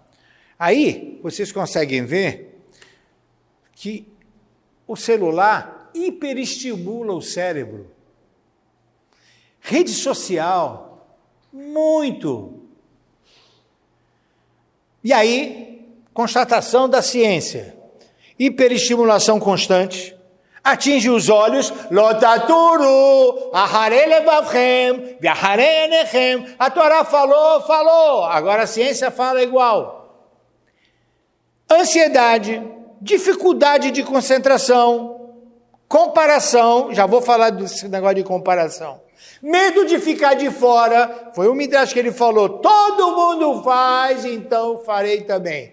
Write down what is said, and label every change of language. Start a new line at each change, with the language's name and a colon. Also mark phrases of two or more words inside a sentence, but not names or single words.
Portuguese: Aí, vocês conseguem ver que o celular hiperestimula o cérebro. Rede social, muito. E aí, constatação da ciência, hiperestimulação constante, atinge os olhos,
Hebrew: לא תתורו אחרי לבבכם ואחרי עיניכם.
Portuguese: A Torá falou, agora a ciência fala igual. Ansiedade, dificuldade de concentração, comparação, já vou falar desse negócio de comparação. Medo de ficar de fora, foi o Midrash que ele falou, todo mundo faz, então farei também.